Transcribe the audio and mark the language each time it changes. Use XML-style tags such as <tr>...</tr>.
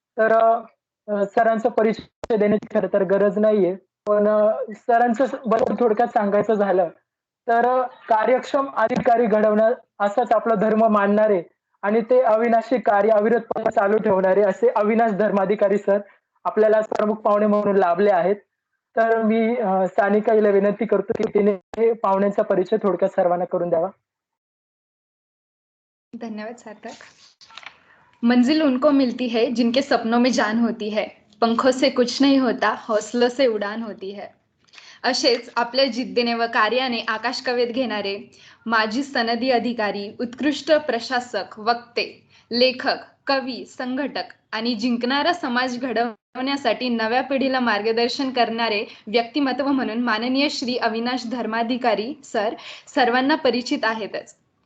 <mr>तर सरांचा परिचय देण्याची खरं तर गरज नाहीये, पण सरांचं बद्दल थोडक्यात सांगायचं झालं तर कार्यक्षम अधिकारी घडवणं असाच आपला धर्म मानणारे आणि ते अविनाशी कार्य अविरतपणे चालू ठेवणारे असे अविनाश धर्माधिकारी सर आपल्याला प्रमुख पाहुणे म्हणून लाभले आहेत. तर मी सानिका हिला विनंती करतो की तिने पाहुण्यांचा परिचय थोडक्यात सर्वांना करून द्यावा. धन्यवाद सार्थक.</mr> <hi>मंजिल उनको मिलती है जिनके सपनों में जान होती है, पंखों से कुछ नहीं होता, हौसलों से उडान होती है.</hi> <mr>असेच आपल्या जिद्दीने व कार्याने आकाश कवेत घेणारे माजी सनदी अधिकारी, उत्कृष्ट प्रशासक, वक्ते, लेखक, कवी, संघटक आणि जिंकणारा समाज घडवण्यासाठी नव्या पिढीला मार्गदर्शन करणारे व्यक्तिमत्व म्हणून माननीय श्री अविनाश धर्माधिकारी सर सर्वांना परिचित आहेतच.</mr>